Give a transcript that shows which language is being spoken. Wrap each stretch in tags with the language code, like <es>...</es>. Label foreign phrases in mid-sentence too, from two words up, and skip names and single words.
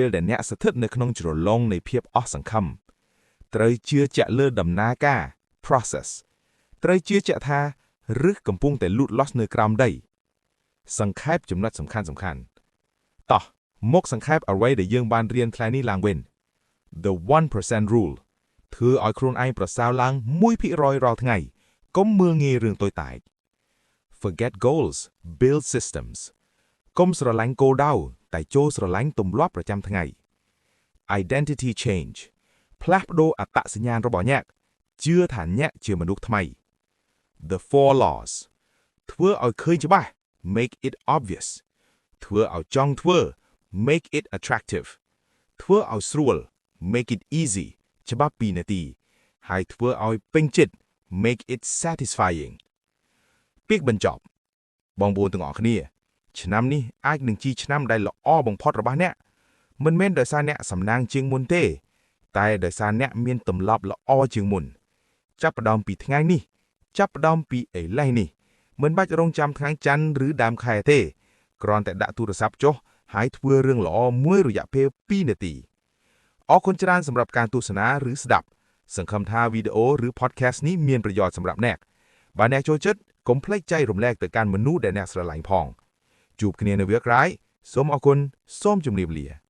<km>ពេលដែលអ្នកស្ថិតនៅក្នុងជ្រលងនៃភាពអស់សង្ឃឹមត្រូវជឿជាក់លើដំណើរការ process ត្រូវជឿជាក់ថាឫសកំពុងតែលូតលាស់នៅក្រោមដីសង្ខេបចំណុចសំខាន់តោះមកសង្ខេបអ្វីដែលយើងបានរៀនថ្ងៃនេះឡើងវិញ</km> <en>The 1% rule</en> <km>ធ្វើឲ្យខ្លួនឯងប្រសើរឡើង 1% រាល់ថ្ងៃកុំមើលងាយរឿងតូចតាច</km> <en>Forget goals build systems</en> <km>កុំស្រឡាញ់គោលដៅតែចូលស្រឡាញ់ទម្លាប់ប្រចាំថ្ងៃ</km> <en>Identity change</en> <km>ផ្លាស់ប្ដូរអត្តសញ្ញាណរបស់អ្នកជឿថាអ្នកជាមនុស្សថ្មី</km> <en>The four laws</en> <km>ធ្វើឲ្យឃើញច្បាស់</km> <en>make it obvious</en> <km>ធ្វើឲ្យចង់ធ្វើ make</km> <en>it attractive</en> <km>ធ្វើឲ្យស្រួល</km> <en>make it easy</en> <km>ច្បាប់2នាទីហើយធ្វើឲ្យពេញចិត្ត</km> <en>make it satisfying</en> <km>ពាក្យបញ្ចប់បងប្អូនទាំងអស់គ្នាឆ្នាំនេះអាចនឹង ជាឆ្នាំដែលល្អបំផុតរបស់អ្នកមិនមែនដោយសារអ្នកសំណាងជាងមុនទេតែដោយសារអ្នកមានទ ម្លាប់ល្អជាងមុនចាប់ផ្ដើមពីថ្ងៃនេះចាប់ផ្ដើមពីឥឡូវនេះមិនបាច់រងចាំថ្ងៃច័ន្ទឬដើមខែទេគ្រាន់តែដាក់ទូរស័ព្ទចុះហើយធ្វើរឿងល្អមួយរយៈពេល2នាទីអរគុណច្រើនសម្រាប់ការទស្សនាឬស្ដាប់សង្ឃឹមថាវីដេអូឬ podcast នេះមានប្រយោជន៍សម្រាប់អ្នកបើអ្នកចូលចិត្តកុំភ្លេចចែករំលែកទៅកាន់មនុស្សដែលអ្នកស្រឡាញ់ផងជួបគ្នានៅវាក្រោយសូមអរគុណសូមជម្រាបលា</km>